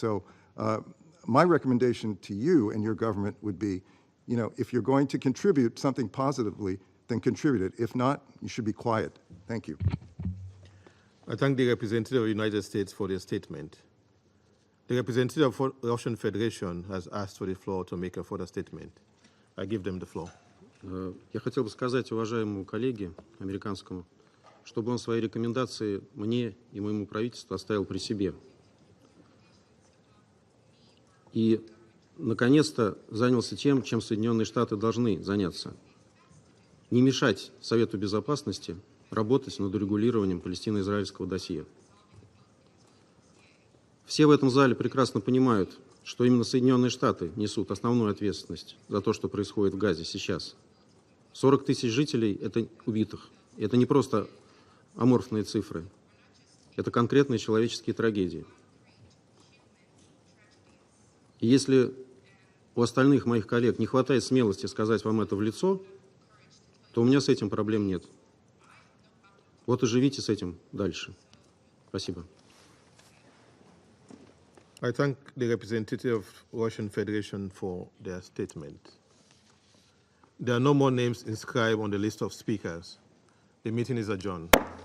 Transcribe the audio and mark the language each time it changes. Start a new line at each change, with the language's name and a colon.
English: So my recommendation to you and your government would be, if you're going to contribute something positively, then contribute it. If not, you should be quiet. Thank you. I thank the representative of the United States for their statement. The representative of the Russian Federation has asked for the floor to make a further statement. I give them the floor.
Russian: Я хотел бы сказать уважаемому коллеге американскому, чтобы он свои рекомендации мне и моему правительству оставил при себе. И, наконец-то, занялся тем, чем Соединенные Штаты должны заняться. Не мешать Совету Безопасности работать над урегулированием палестино-израильского досье. Все в этом зале прекрасно понимают, что именно Соединенные Штаты несут основную ответственность за то, что происходит в Газе сейчас. 40 тысяч жителей это убитых. Это не просто аморфные цифры. Это конкретные человеческие трагедии. И если у остальных моих коллег не хватает смелости сказать вам это в лицо, то у меня с этим проблем нет. Вот и живите с этим дальше. Спасибо.
English: I thank the representative of Russian Federation for their statement. There are no more names inscribed on the list of speakers. The meeting is adjourned.